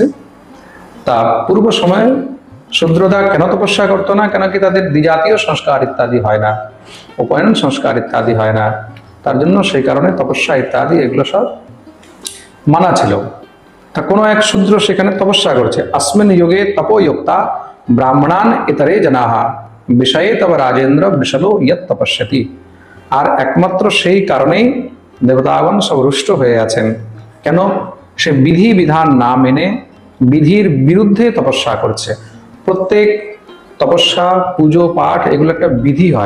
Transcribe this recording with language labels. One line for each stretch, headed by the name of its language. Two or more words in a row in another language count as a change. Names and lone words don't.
Bangla: তা পূর্ব সময়ে শূদ্রদা কেন তপস্যা করতো না? কেন কি তাদের দ্বিজাতীয় সংস্কার ইত্যাদি হয় না, উপনয়ন সংস্কার ইত্যাদি হয় না, তার জন্য সেই কারণে তপস্যা ইত্যাদি এগুলো সব মানা ছিল। তা কোনো এক শূদ্র সেখানে তপস্যা করছে।
Sanskrit: अस्मिन् युगे तपोयुक्ता ব্রাহ্মণান ইতরে জনাহা বিষয়ে তব রাজেন্দ্র বিশলো ইয়ৎ তপস্যতি।
Bangla: আর একমাত্র সেই কারণেই দেবতাগণ সব রুষ্ট হয়ে আছেন। কেন? সে বিধি বিধান না মেনে বিধির বিরুদ্ধে তপস্যা করছে। প্রত্যেক তপস্যা, পুজো, পাঠ এগুলো একটা বিধি হয়।